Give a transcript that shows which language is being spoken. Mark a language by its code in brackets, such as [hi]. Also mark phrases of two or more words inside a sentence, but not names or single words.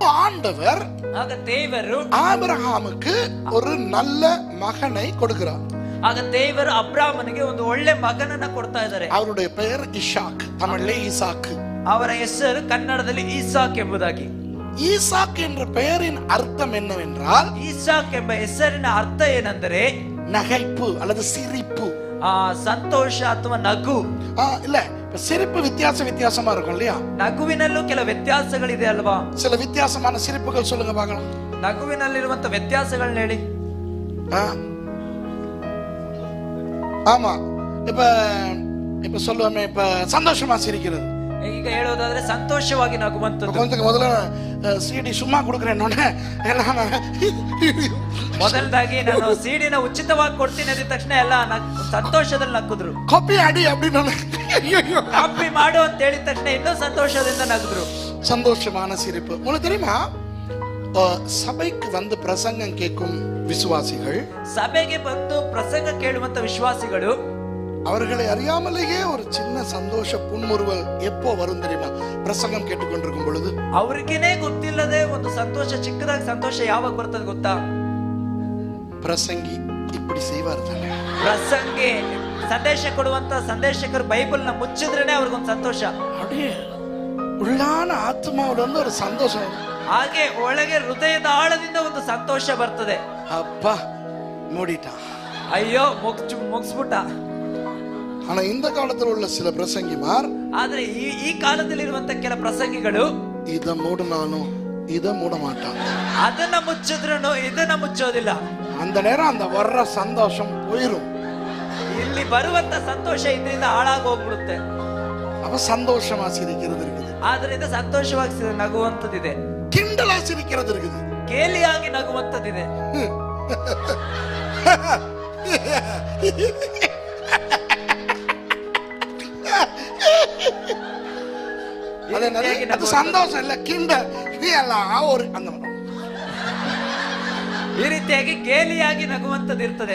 [ta] ஆண்டவர் [kn] ಆಗ ದೇವರು [ta] ஆபிரகாமுக்கு ஒரு நல்ல மகனை கொடுக்கிறார். [kn] ಆಗ ದೇವರು ಅಬ್ರಾಮನಿಗೆ ಒಂದು ಒಳ್ಳೆ ಮಗನನ್ನ ಕೊಡ್ತಾ ಇದ್ದಾರೆ. [ta] அவருடைய பெயர் இஷாக், தமிழிலே ஈசாக்கு. [kn] ಅವರ ಹೆಸರು ಕನ್ನಡದಲ್ಲಿ ಈಸಾಕ್ ಎಂಬುದಾಗಿ. [ta] ஈசாக் என்ற பெயரின் அர்த்தம் என்னவென்றால், [kn] ಈಸಾಕ್ ಎಂಬ ಹೆಸರಿನ ಅರ್ಥ ಏನೆಂದರೆ [ta] நகைப்பு அல்லது சிரிப்பு. [kn] ಸಂತೋಷ ಅಥವಾ ನಗು. [ta] இல்ல, சிரிப்பு வித்தியாசமா இருக்கும் இல்லையா? [kn] ನಗುವಿನಲ್ಲೂ ಕೆಲವು ವ್ಯತ್ಯಾಸಗಳಿದೆ ಅಲ್ವಾ? [ta] சில வித்தியாசமான சிரிப்புகள் சொல்லுங்க பார்க்கலாம். [kn] ನಗುವಿನಲ್ಲಿರುವಂತ ವ್ಯತ್ಯಾಸಗಳನ್ನ ಹೇಳಿ. [ta] ஆமா, இப்ப சொல்லுவோமே, இப்ப சந்தோஷமா சிரிக்கிறது. [kn] ಈಗ ಹೇಳೋದಾದ್ರೆ ಸಂತೋಷವಾಗಿ ನಗುವಂತದ್ದು. [ta] கொஞ்சம் முதல்ல சிடி சும்மா கொடுக்கறேன் [kn] ಮೊದಲದಾಗಿ ನಾನು ಸಿಡಿನ ಉಚಿತವಾಗಿ ಕೊಡ್ತೀನಿ ಅಂದ ತಕ್ಷಣ ಎಲ್ಲ ಸಂತೋಷದಲ್ಲಿ ನಕ್ಕಿದ್ರು. [ta] காப்பி அடி அப்படின்னு [kn] ಕಾಪಿ ಮಾಡು ಅಂತ ಹೇಳಿದ ತಕ್ಷಣ ಇನ್ನೂ ಸಂತೋಷದಿಂದ ನಗಿದ್ರು. [ta] சந்தோஷமான சிரிப்பு. உங்களுக்கு தெரியுமா, சபைக்கு வந்து பிரசங்கம் கேட்கும் விசுவாசிகள், [kn] ಸಭೆಗೆ ಬಂದು ಪ್ರಸಂಗ ಕೇಳುವಂತ ವಿಶ್ವಾಸಿಗಳು, [ta] அவர்களை அறியாமலேயே ஒரு சின்ன சந்தோஷ புன்முறுவல் எப்போ வரும் தெரியுமா? பிரசங்கம் கேட்டுக்கொண்டிருக்கும் பொழுது [kn] ಅವ್ರಿಗೇನೆ ಗೊತ್ತಿಲ್ಲದೆ ಒಂದು ಸಂತೋಷ, ಚಿಕ್ಕದಾಗಿ ಸಂತೋಷ ಯಾವಾಗ ಬರ್ತದೆ ಗೊತ್ತಾ? [ta] பிரசங்கி இப்படி செய்வார் தானே. [kn] ಪ್ರಸಂಗಿ ಸಂದೇಶ ಕೊಡುವಂತ ಸಂದೇಶಕರು ಬೈಬಲ್ ನ ಮುಚ್ಚಿದ್ರೇನೆ ಅವ್ರಿಗೊಂದು ಸಂತೋಷ. [ta] அப்படியே உள்ளான ஆத்மாவுல வந்து ஒரு சந்தோஷம். [kn] ಹಾಗೆ ಒಳಗೆ ಹೃದಯದ ಆಳದಿಂದ ಒಂದು ಸಂತೋಷ ಬರ್ತದೆ. [ta] அப்பா மூடிட்டா, [kn] ಅಯ್ಯೋ ಮುಗಿಸ್ಬಿಟ್ಟ. [ta] ஆனா இந்த காலத்துல உள்ள சில பிரசங்கிமார், [kn] ಆದ್ರೆ ಈ ಕಾಲದಲ್ಲಿ ಇರುವಂತ ಕೆಲ ಪ್ರಸಂಗಿಗಳು [ta] இத மூடனாலும் இத மூட மாட்டான், [kn] ಅದನ್ನ ಮುಚ್ಚಿದ್ರೂ ಇದನ್ನ ಮುಚ್ಚೋದಿಲ್ಲ. [ta] அந்த நேரம் அந்த வர்ற சந்தோஷம் போயிரும். [kn] ಇಲ್ಲಿ ಬರುವಂತ ಸಂತೋಷ ಇದರಿಂದ ಹಾಳಾಗಿ ಹೋಗ್ಬಿಡುತ್ತೆ. [ta] அவ சந்தோஷமா சிரிக்கிறது இருக்குது, [kn] ಆದ್ರಿಂದ ಸಂತೋಷವಾಗಿ ನಗುವಂತದಿದೆ. [ta] கிண்டலா சிரிக்கிறது இருக்குது, [kn] ಕೇಲಿಯಾಗಿ ನಗುವಂತದಿದೆ. [ta] அது சந்தோஷம் இல்ல, கிண்டல். ஒரு அந்த [kn] ಈ ರೀತಿಯಾಗಿ ಕೇಲಿಯಾಗಿ ನಗುವಂತದ್ದು ಇರ್ತದೆ.